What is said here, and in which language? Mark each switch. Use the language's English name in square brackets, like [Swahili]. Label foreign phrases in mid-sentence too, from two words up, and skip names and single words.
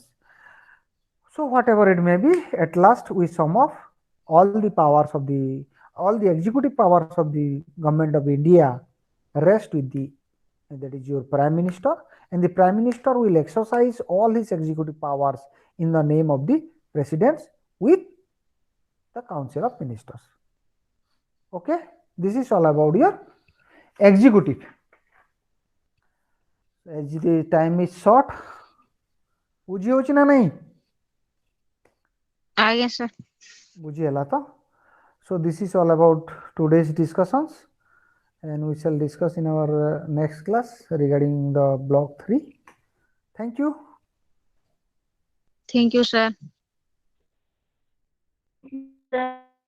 [English] So whatever it may be, at last we sum up all the powers of all the executive powers of the government of India rest with the that is your Prime Minister, and the Prime Minister will exercise all his executive powers in the name of the President with the Council of Ministers. Okay, this is all about your executive. As the time is short, [Odia] ବୁଝି ହେଉଛି ନା ନାହିଁ? [English] Yes, sir. [Odia] ବୁଝି ହେଲା ତ. [English] So this is all about today's discussions, and we shall discuss in our next class regarding the block 3. Thank you. Thank you, sir. Sir.